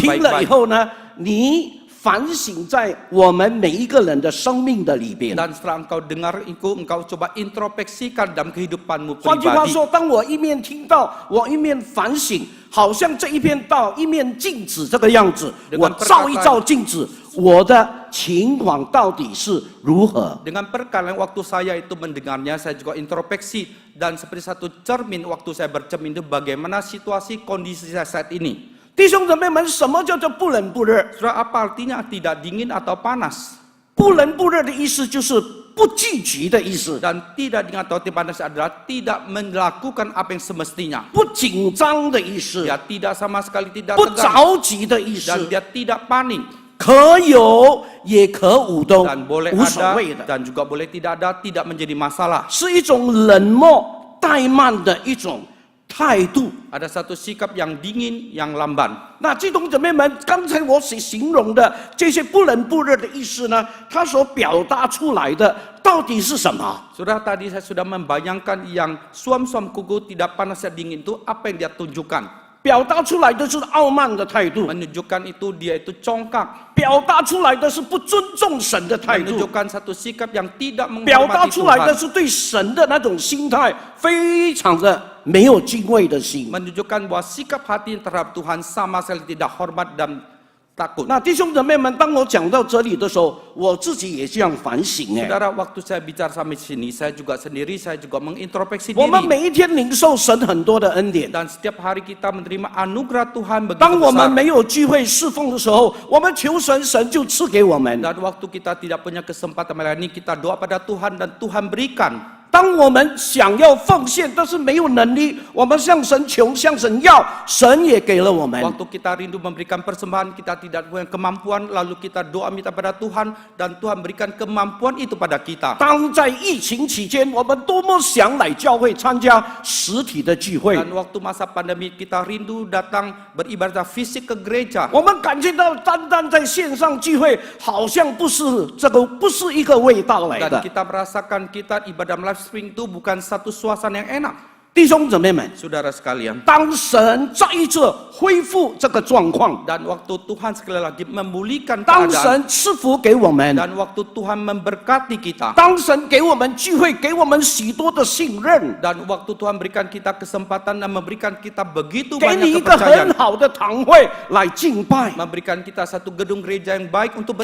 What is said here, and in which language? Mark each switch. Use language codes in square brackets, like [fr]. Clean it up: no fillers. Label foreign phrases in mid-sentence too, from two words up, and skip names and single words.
[zh] 听了以 [id] baik-baik. [zh] 后呢，你反省在我们每一个人的生命的里边。 [id] Dan setelah engkau dengar itu, engkau coba introspeksikan dalam kehidupanmu [zh] 换句话 [id] pribadi. [zh] 说，当我一面听到，我一面反省，好像这一片道一面镜子这个样子，我照一照镜子，我的情况到底是如何？ [id] Dengan perkalian waktu saya itu mendengarnya, saya juga introspeksi. Dan seperti satu cermin, waktu saya bercermin itu bagaimana situasi kondisi saya saat ini. [zh] 弟兄姊妹们，什么叫做不冷不热？ [id] Saudara, apa artinya tidak dingin atau panas? [zh] 不冷不热的意思就是不聚集的意思， [id] Dan tidak dingin atau tidak panas adalah tidak melakukan apa yang semestinya. [zh] 不紧张的意思， [id] Dia tidak sama sekali tidak [zh] 不 [id] tegang. [zh] 着急的意 [id] Dan [zh] 思， [id] dia tidak panik. [zh] 可有也可无都 [id] Dan boleh [zh] 无所 [id] ada [zh] 谓的， [id] dan juga boleh tidak ada, tidak menjadi masalah. [zh] 是一种冷漠怠慢的一种态度。 [id] Ada satu sikap yang dingin, yang lamban. [zh] 那弟兄姊妹们，刚才我所形容的这些不冷不热的意思呢，它所表达出来的到底是什么？ [id] Sudah tadi saya sudah membayangkan yang suam-suam kuku tidak panas dan dingin itu apa yang dia tunjukkan. [zh] 表达出来的是傲慢的态度， [id] Menunjukkan itu dia itu congkak. [zh] 表达出来的是不尊重神的态度， [id] Menunjukkan satu sikap yang tidak [zh] 表达 [id] menghormati [zh] 出来的 [id] Tuhan. [zh] 是对神的那种心态非常的没有敬畏的心。 [id] Menunjukkan bahwa sikap hati terhadap Tuhan sama sekali tidak hormat dan takut. [zh] 那弟兄姊妹们，当我讲到这里的时候，我自己也这样反省哎。 [id] Saudara, waktu saya bicara sampai sini, saya juga sendiri, saya juga mengintrospeksi [zh] 我们 [id] diri. [zh] 每一天领受神很多的恩典。 [id] Dan setiap hari kita menerima anugerah Tuhan [zh] 当 [id] begitu [zh] 我们 [id] besar. [zh] 没有聚会侍奉的时候，我们求神，神就赐给我们。 [id] Dan waktu kita tidak punya kesempatan melayani, kita doa pada Tuhan dan Tuhan berikan. [zh] 当我们想要奉献，但是没有能力，我们向神求，向神要，神也给了我们。 [id] Waktu kita rindu memberikan persembahan, kita tidak punya kemampuan, lalu kita doa minta pada Tuhan, dan Tuhan berikan kemampuan itu pada kita. [zh] 当在疫情期间，我们多么想来教会参加实体的聚会， [id] Dan waktu masa pandemi, kita rindu datang beribadah fisik ke gereja. [zh] 我们感觉到单单在线上聚会，好像不是不是一个味道来 [id] Dan [zh] 的。 [id] kita merasakan kita ibadah [en] live streaming [id] itu bukan satu suasana yang enak. [zh] 弟兄姊妹们， [id] Saudara sekalian, [zh] 当神再一次恢复这个状况， [id] dan waktu Tuhan sekali lagi memulihkan [zh] 当 [id] keadaan, [zh] 神赐福给我们， [id] dan waktu Tuhan memberkati kita, [zh] 当神给我们聚会，给我们许多的信任， [id] dan waktu Tuhan berikan kita kesempatan dan memberikan kita begitu [zh] 给你一 [id] banyak [zh] 个很 [id] kepercayaan, [zh] 好的堂会来敬拜， [id] memberikan kita satu gedung gereja yang baik untuk